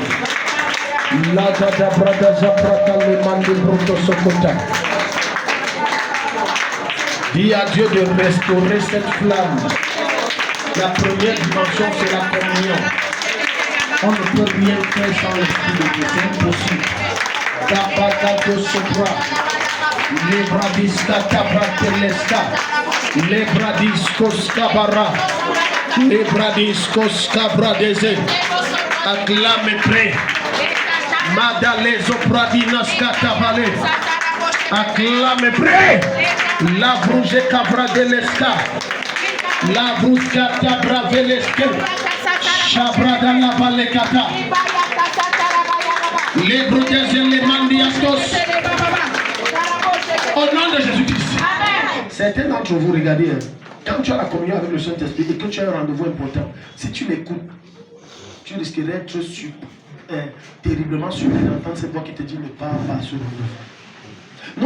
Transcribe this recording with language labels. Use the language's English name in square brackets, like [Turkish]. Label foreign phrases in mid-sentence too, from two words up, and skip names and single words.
[French] La dada brada zaprata le mande broto sokota. Dis à Dieu de restaurer cette flamme. La première dimension, c'est la communion. On ne peut rien faire sans l'esprit de Dieu, c'est impossible. Tabakato sopra, lebradista tabratelesta, lebradiskos kabara, lebradiskos kabradeze, acclame et prie. Madalezo pradinas katabale, acclame et prie. La bruje kabradeleska. La bruscata braveleske, shabrada la balekata, les brutes et les mandiastos. Au nom de Jésus-Christ. Certains d'entre vous, regardez, quand tu as la communion avec le Saint-Esprit et que tu as un rendez-vous important, si tu l'écoutes, tu risquerais d'être terriblement surpris d'entendre cette voix qui te dit ne parle pas sur le rendez-vous.